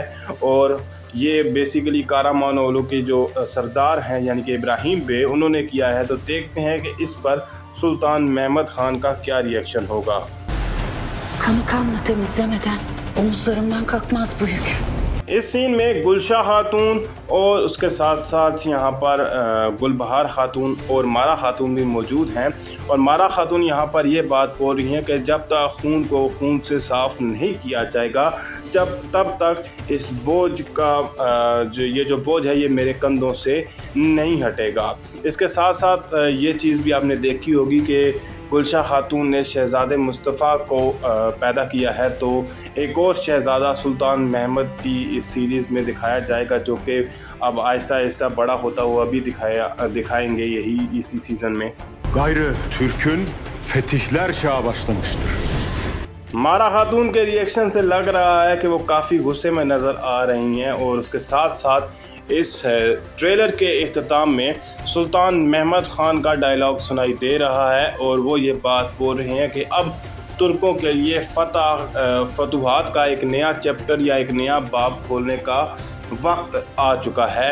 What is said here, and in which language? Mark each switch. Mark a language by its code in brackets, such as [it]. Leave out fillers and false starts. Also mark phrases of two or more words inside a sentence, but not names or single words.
[ur] اور یہ بیسکلی کارامانولو کے جو سردار ہیں یعنی کہ ابراہیم بے انہوں نے کیا ہے. تو دیکھتے ہیں کہ اس پر سلطان محمد خان کا کیا ری ایکشن ہوگا. [tr] Kanı kanla temizlemeden omuzlarımdan kalkmaz bu yük. [ur] اس سین میں گلشاہ خاتون اور اس کے ساتھ ساتھ یہاں پر گلبہار خاتون اور مارا خاتون بھی موجود ہیں اور مارا خاتون یہاں پر یہ بات بول رہی ہیں کہ جب تک خون کو خون سے صاف نہیں کیا جائے گا تب تک اس بوجھ کا جو بوجھ ہے یہ میرے کندھوں سے نہیں ہٹے گا. اس کے ساتھ ساتھ یہ چیز بھی آپ نے دیکھی ہوگی کہ گلشاہ خاتون نے شہزادے مصطفیٰ کو پیدا کیا ہے، تو ایک اور شہزادہ سلطان محمد کی اس سیریز میں دکھایا جائے گا جو کہ اب آہستہ آہستہ بڑا ہوتا ہوا بھی دکھائیں گے یہی اسی سیزن میں. [tr] Gayrı Türk'ün fetihler çağı başlamıştır. [ur] مارا خاتون کے ری ایکشن سے لگ رہا ہے کہ وہ کافی غصے میں نظر آ رہی ہیں اور اس کے ساتھ ساتھ اس ٹریلر کے اختتام میں سلطان محمد خان کا ڈائیلاگ سنائی دے رہا ہے اور وہ یہ بات بول رہے ہیں کہ اب ترکوں کے لیے فتوحات کا ایک نیا چیپٹر یا ایک نیا باب کھولنے کا وقت آ چکا ہے.